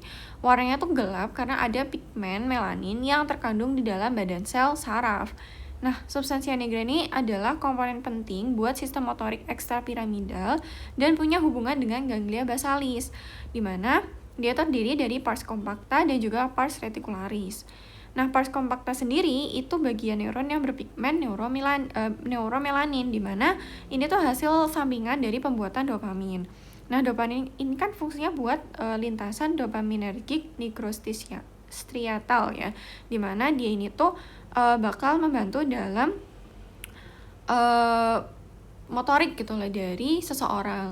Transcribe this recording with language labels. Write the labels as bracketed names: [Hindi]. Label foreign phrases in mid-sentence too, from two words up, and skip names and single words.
[Indonesian] Warnanya tuh gelap karena ada pigmen melanin yang terkandung di dalam badan sel saraf. Nah, substansia nigra ini adalah komponen penting buat sistem motorik ekstrapiramidal dan punya hubungan dengan ganglia basalis, di mana dia terdiri dari pars compacta dan juga pars reticularis. Nah, pars compacta sendiri itu bagian neuron yang berpigmen neuromelanin, di mana ini tuh hasil sampingan dari pembuatan dopamin. Nah, dopamin ini kan fungsinya buat lintasan dopaminergic nigrostriatal ya, di mana dia ini tuh bakal membantu dalam motorik gitu lah dari seseorang.